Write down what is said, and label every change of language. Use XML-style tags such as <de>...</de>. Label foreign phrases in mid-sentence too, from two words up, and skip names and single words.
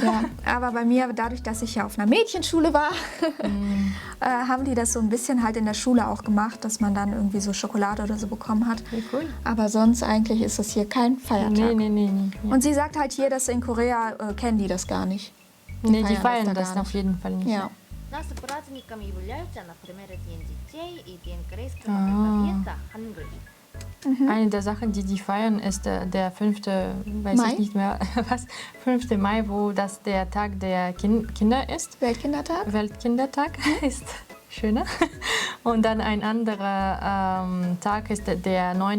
<de>Ja, aber bei mir, dadurch, dass ich ja auf einer Mädchenschule war, haben die das so ein bisschen halt in der Schule auch gemacht, dass man dann irgendwie so Schokolade oder so bekommen hat. Wie cool. Aber sonst eigentlich ist das hier kein Feiertag. Nee. Und sie sagt halt hier, dass in Korea kennen die das gar nicht. Die feiern das auf jeden Fall nicht. Ja.</de> <ru>нас праздниками являются, например, День детей и День корейского алфавита Hangul.</ru> <de>Eine der Sachen, die feiern, ist der 5. Weiß Mai? ich nicht mehr, was, 5. Mai, wo das der Tag der Kinder ist. Weltkindertag? Weltkindertag ist schöner. Und dann ein anderer Tag ist der 9.</de>